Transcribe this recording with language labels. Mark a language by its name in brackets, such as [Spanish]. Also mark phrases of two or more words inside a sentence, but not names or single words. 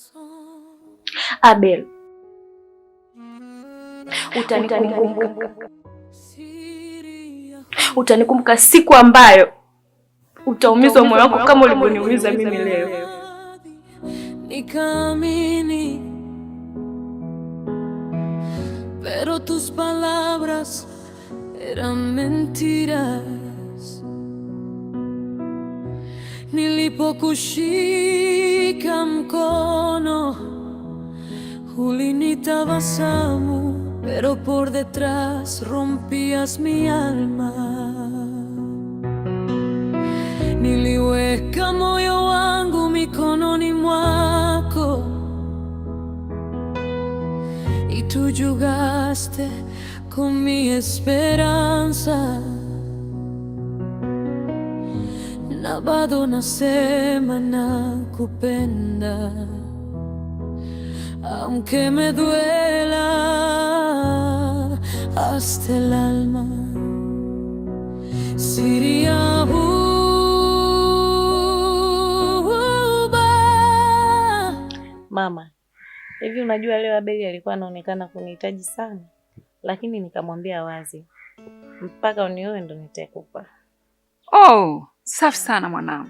[Swahili] Abel, utanikumbuka siku ambayo utaumizwa moyo wako kama ulivyoniumiza mimi leo. Nikamini, [Spanish] pero tus palabras eran mentiras. [Swahili] Nilipokushika mkono ulinitabasamu, [Spanish] pero por detrás rompías mi alma. [Swahili] Niliweka moyo wangu mikononi mwako [Spanish] y tú jugaste con mi esperanza. [Swahili] Na bado nasema nakupenda, [Spanish] aunque me duela hasta el alma. [Swahili] Siria Mama, hivi unajua leo Abeli alikuwa anaonekana kunihitaji sana, lakini nikamwambia wazi, mpaka unioe ndo nitakupa. Oh, safi sana mwanangu.